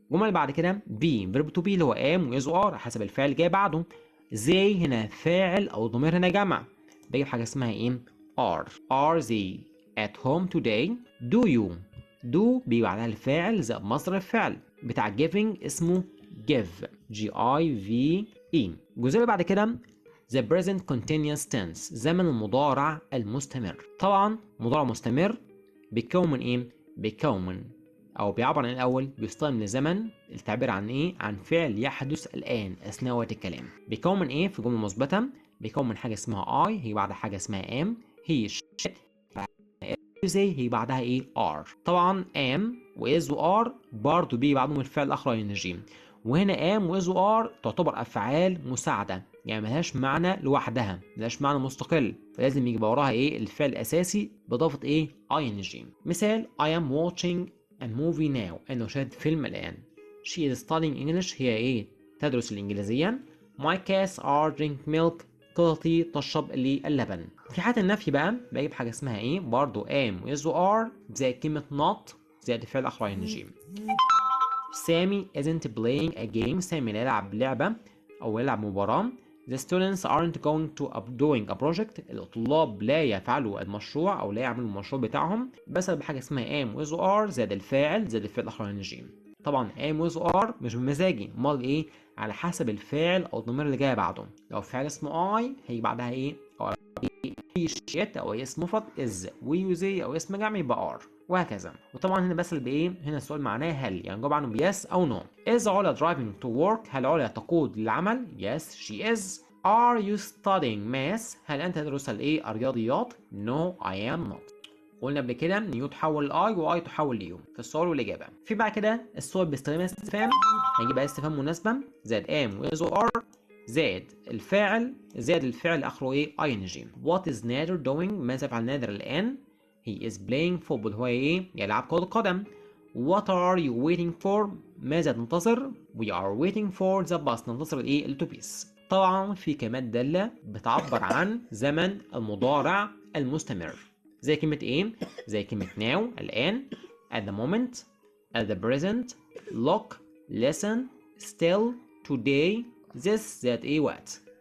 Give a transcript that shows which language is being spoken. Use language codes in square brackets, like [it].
[ar] الجمله اللي بعد كده be verb to be اللي هو am و is و are حسب الفعل جاي بعده. they هنا فاعل او ضمير هنا جمع بجيب حاجه اسمها ايه؟ [en] are they at home today. [ar] do you do بيجي بعدها الفاعل زائد مصدر الفعل بتاع giving اسمه give G I V E. الجزء اللي بعد كده the present continuous tense زمن المضارع المستمر. طبعا مضارع مستمر بيتكون من ايه؟ بيتكون او بيعبر عن الاول بيستخدم لزمن التعبير عن ايه؟ عن فعل يحدث الان اثناء وقت الكلام. بيكون من ايه في جمله مثبته؟ بيكون من حاجه اسمها I هي بعدها حاجه اسمها am هي she زي هي بعدها ايه؟ are. طبعا am و is و are برضه بيجي بعدهم الفعل الاخر ing. وهنا am و is و are تعتبر افعال مساعده يعني ملهاش معنى لوحدها ملهاش معنى مستقل فلازم يجي وراها ايه؟ الفعل الاساسي باضافه ايه؟ ing. [en] مثال I am watching a movie now [ar] انه شاهد فيلم الان. [en] she is studying English [ar] هي ايه؟ تدرس الانجليزيه. [en] my cats are drink milk [ar] قطتي تشرب اللبن. في حالة النفي بقى بجيب حاجة اسمها ايه؟ برضو am و is و are زي كلمة not زائد الفعل الآخر ing. سامي [en] isn't playing a game [ar] سامي لا يلعب لعبة أو يلعب مباراة. [en] the students aren't going to doing a project [ar] الطلاب لا يفعلوا المشروع أو لا يعملوا المشروع بتاعهم بس بحاجة اسمها am و is و are زائد الفاعل زائد الفعل الآخر ing. طبعا am و is و are مش بمزاجي امال ايه؟ على حسب الفعل او الضمير اللي جاي بعده. لو فعل اسمه I هيجي بعدها ايه؟ او شيت او اسم مفرد is ويوزي او اسم جمع يبقى are وهكذا. وطبعا هنا بسأل بايه؟ هنا السؤال معناه هل يعني جاوب عنه بيس او no. [en] is علا driving to work [ar] هل علا تقود للعمل؟ [en] yes she is. are you studying math [ar] هل انت تدرس الايه؟ [en] الرياضيات؟ no I am not. [ar] قلنا قبل كده ان يو تحول لاي واي تحول ليو في السؤال والاجابه. في بعد كده السؤال باستخدام استفهام هنجيب بقى استفهام مناسبه زائد ام واز وار زائد الفعل اخره ايه؟ ing. [en] what is [ar] نادر doing ماذا يفعل نادر الان؟ [en] he is playing football [ar] هو ايه؟ يلعب كرة قدم. [en] what are you waiting for [ar] ماذا تنتظر؟ [en] we are waiting for the bus [ar] ننتظر الايه؟ [en] الاتوبيس. [ar] طبعا في كلمات داله بتعبر عن زمن المضارع المستمر زي كلمة ايه؟ زي كلمة now الآن [en] at the moment [ar] at the present look listen still today this that ايه وقت.